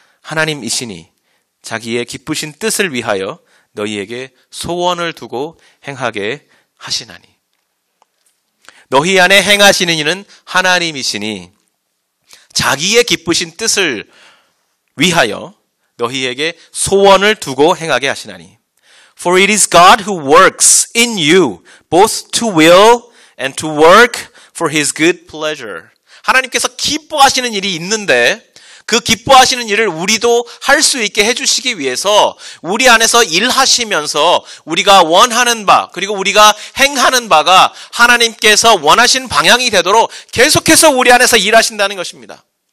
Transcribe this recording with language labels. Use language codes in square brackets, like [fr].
[ko] 하나님이시니 자기의 기쁘신 뜻을 위하여 너희에게 소원을 두고 행하게 하시나니. 너희 안에 행하시는 이는 하나님이시니 자기의 기쁘신 뜻을 위하여 너희에게 소원을 두고 행하게 하시나니. [en] For it is God who works in you both to will and to work for his good pleasure. [ko] 하나님께서 기뻐하시는 일이 있는데 그 기뻐하시는 일을 우리도 할 수 있게 해주시기 위해서 우리 안에서 일하시면서 우리가 원하는 바 그리고 우리가 행하는 바가 하나님께서 원하신 방향이 되도록 계속해서 우리 안에서 일하신다는 것입니다.